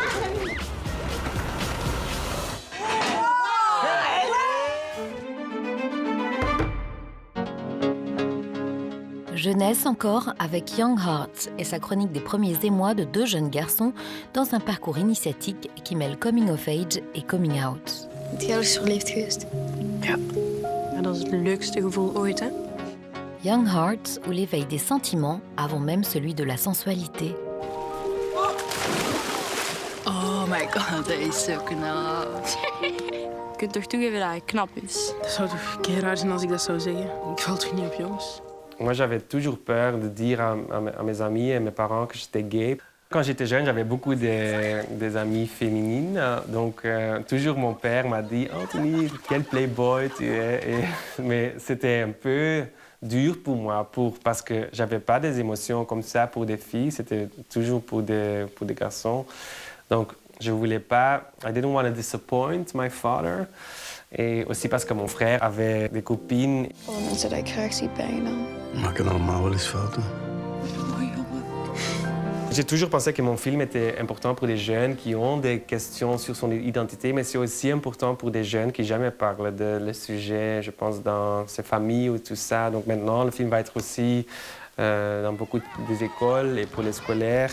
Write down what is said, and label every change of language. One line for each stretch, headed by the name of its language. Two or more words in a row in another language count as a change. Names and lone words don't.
French: Jeunesse encore avec Young Hearts et sa chronique des premiers émois de 2 jeunes garçons dans un parcours initiatique qui mêle
English: coming of age
French: et
English: coming out.
Dutch: Die heel erg verliefd geweest. Ja. Dat is het leukste gevoel ooit, hè?
French: Young Hearts ou l'éveil des sentiments avant même celui de la sensualité.
English: Oh my god,
Dutch: dat is zo knap. Je kunt toch toegeven dat hij knap is? Dat zou toch keer raar zijn als ik dat zou zeggen. Ik val toch niet op jongens?
French: Moi, j'avais toujours peur de dire à mes amis et mes parents que j'étais gay. Quand j'étais jeune, j'avais beaucoup des amies féminines. Donc, toujours mon père m'a dit « Anthony, quel playboy tu es !» Mais c'était un peu dur pour moi parce que j'avais pas des émotions comme ça pour des filles. C'était toujours pour des garçons. Donc, je voulais pas...
English: I didn't want to disappoint my father.
French: Et aussi parce que mon frère avait des copines.
Dutch: Alle mensen die ik graag zie pijn dan. Maken allemaal wel eens fouten.
French: J'ai toujours pensé que mon film était important pour des jeunes qui ont des questions sur son identité, mais c'est aussi important pour des jeunes qui jamais parlent de le sujet, je pense, dans ces familles ou tout ça. Donc maintenant, le film va être aussi dans beaucoup des écoles et pour les scolaires.